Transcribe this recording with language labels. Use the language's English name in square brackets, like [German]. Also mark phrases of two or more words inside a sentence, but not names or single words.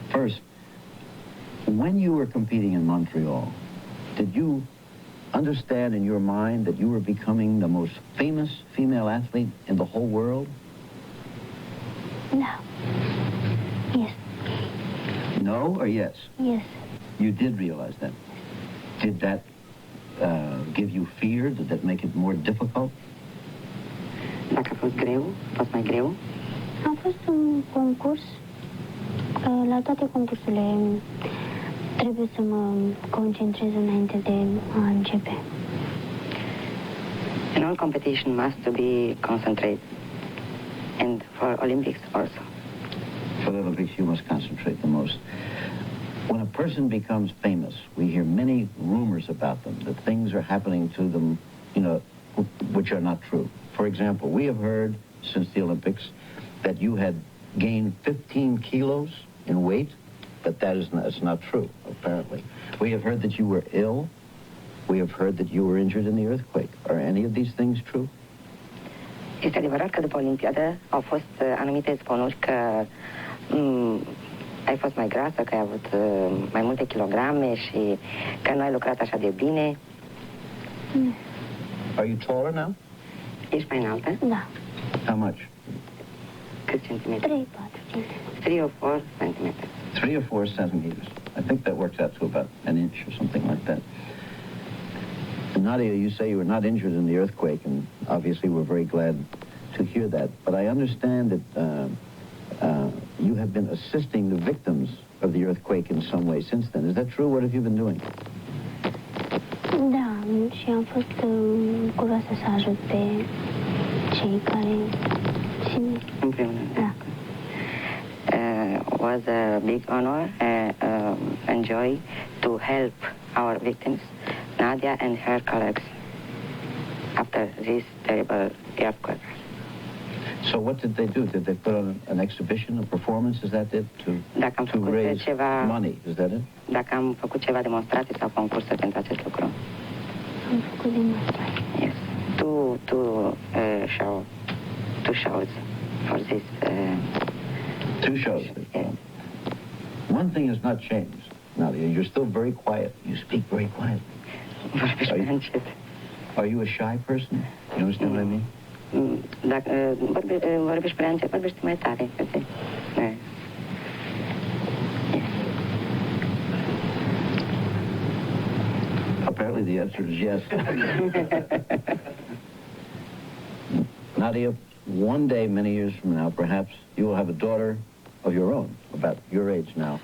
[English] First, when you were competing in Montreal, did you understand in your mind that you were becoming the most famous female athlete in the whole world? No. Yes. No or yes? Yes. You did realize that. Did that give you fear? Did that make it more difficult? [Romanian] Dacă a fost greu, a fost mai greu. A fost un concurs. La toate concursurile trebuie să mă concentrez înainte de a începe. [English] In all competition must be concentrate. And for Olympics also. For the Olympics, you must concentrate the most. When a person becomes famous, we hear many rumors about them, that things are happening to them, which are not true. For example, we have heard since the Olympics that you had gained 15 kilos in weight, but that's not true, apparently. We have heard that you were ill. We have heard that you were injured in the earthquake. Are any of these things true? [Romanian] Este adevărat că după Olimpiadă au fost anumite zvonuri că ai fost mai grasă, că ai avut mai multe kilograme și că nu ai lucrat așa de bine. [English] Are you taller now? [Romanian] Ești mai înaltă? Da. [English] How much? [Romanian] Câți centimetri? 3-4 centimetri. [English] 3 or 4 centimetri. 3 or 4 centimeters. I think that works out to about an inch or something like that. Nadia, you say you were not injured in the earthquake, and obviously we're very glad to hear that. But I understand that you have been assisting the victims of the earthquake in some way since then. Is that true? What have you been doing? [Romanian] Da, și am fost curioasă să ajut pe cei care țin. Împreună. Da. [English] Was a big honor and joy to help our victims, Nadia and her colleagues, after this terrible earthquake. So what did they do? Did they put on an exhibition, a performance? Is that it? To raise money? Is that it? [Romanian] Dacă am făcut ceva demonstrații sau concursuri pentru acest lucru. Am făcut demonstrații. [English] Yes. Two shows for this. Two shows. Yes. One thing has not changed, Nadia. You're still very quiet. You speak very quiet. Are you a shy person? You understand what I mean? [Romanian] Dacă vorbești prea încet, vorbești mai tare. [English] Apparently the answer is yes. Nadia, one day, many years from now, perhaps you will have a daughter of your own, about your age now.